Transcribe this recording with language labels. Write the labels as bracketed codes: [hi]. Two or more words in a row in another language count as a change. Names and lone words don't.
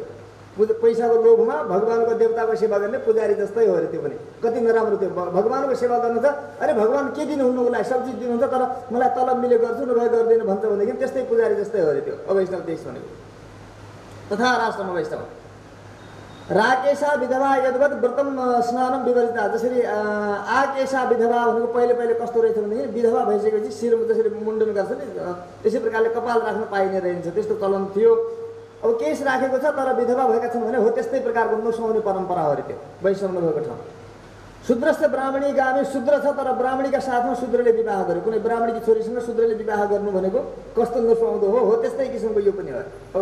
[ne] पैसाको लोभमा भगवानको देवताको सेवा गर्ने पुजारी जस्तै हो। त्यो पनि कति नराम्रो त्यो भगवानको सेवा गर्नु छ अरे भगवान के दिनुहुन्न उसलाई सब चिज दिनुहुन्छ तर मलाई तलब मिले गर्छु नभए गर्दैन भन्छ भनेदेखि त्यस्तै पुजारी जस्तै हो। त्यो अवैष्णव देश भनेको। [sa] तथा राष्ट्रमा वैष्णव राकेशा विधवा यद्वत् व्रतम स्नानम विवर्जिता [ne] जसरी आकेशा विधवा भनेको पहिले कस्तो रहेछ भनेदेखि विधवा भइसकेपछि शिरमा जसरी मुण्डन गर्छ नि त्यसै प्रकारले कपाल राख्न पाइने रहन्छ त्यस्तो चलन थियो। अब केश राखेको छ तर विधवा भएका छन् भने हो त्यस्तै प्रकारको नसुहाउने परम्परा हो। त्यो वैष्णव नभएको ठाउँ [sa] शूद्रस्य ब्राह्मणी गामी [ne] शूद्र छ तर ब्राह्मणीका साथमा शूद्रले विवाह गर्यो कुनै ब्राह्मणीकी छोरीसँग शूद्रले विवाह गर्नु भनेको कस्तो नसुहाउँदो हो त्यस्तै किसिमको यो पनि हो।